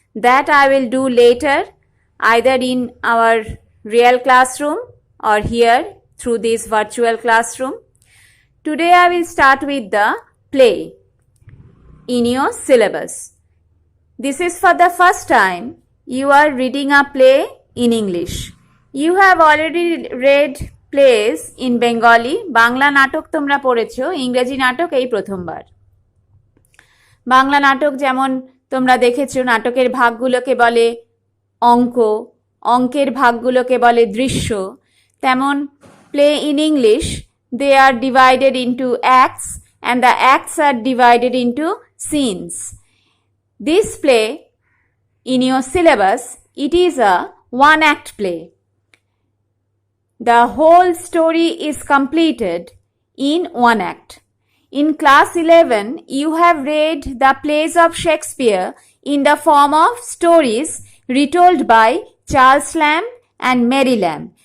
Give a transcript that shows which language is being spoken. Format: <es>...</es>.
<en>That I will do later, either in our real classroom or here through this virtual classroom. Today I will start with the play in your syllabus. This is for the first time you are reading a play in English. You have already read plays in Bengali,</en> <bn>Bangla নাটক তোমরা পড়েছো, ইংরেজি নাটক এই প্রথমবার। বাংলা নাটক যেমন তোমরা দেখেছো, নাটকের ভাগগুলোকে বলে অঙ্ক, অঙ্কের ভাগগুলোকে বলে দৃশ্য, তেমন</bn> <en>Play in English they are divided into acts and the acts are divided into scenes. This play in your syllabus, it is a one act play. The whole story is completed in one act. In class 11, you have read the plays of Shakespeare in the form of stories retold by Charles Lamb and Mary Lamb.</en>